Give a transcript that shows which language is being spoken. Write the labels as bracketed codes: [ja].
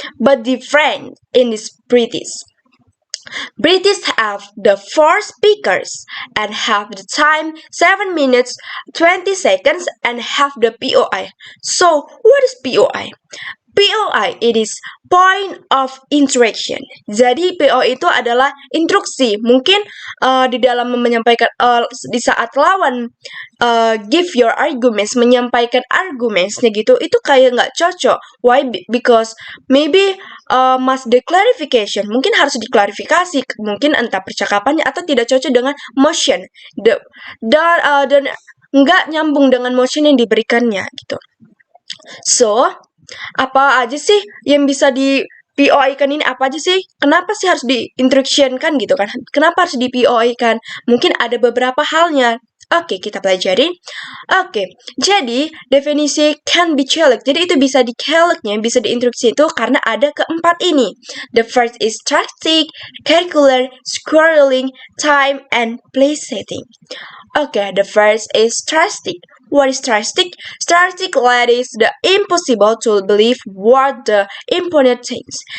[en] But different in this British. British have the 4 speakers and have the time 7 minutes 20 seconds and have the POI. So what is POI? POI, it is point of interaction. [id] Jadi POI itu adalah instruksi. Mungkin di dalam menyampaikan di saat lawan [en] give your arguments, [id] menyampaikan argumentsnya gitu, itu kayak nggak cocok. Why? [en] Because maybe must the clarification. [id] Mungkin harus diklarifikasi. Mungkin entah percakapannya atau tidak cocok dengan motion. Dan nggak nyambung dengan motion yang diberikannya gitu. So, apa aja sih yang bisa di POI-kan ini? Apa aja sih? Kenapa sih harus di-instruction-kan gitu kan? Kenapa harus di POI-kan? Mungkin ada beberapa halnya. Oke, kita pelajari. Oke, jadi definisi [en] can be challenged. [id] Jadi itu bisa di-challenge-nya, bisa diinstruksi itu karena ada keempat ini. [en] The first is statistic, curricular, scoring, time, and place setting. Okay, the first is statistic. What is statistic? Statistic is the impossible to believe what the important things.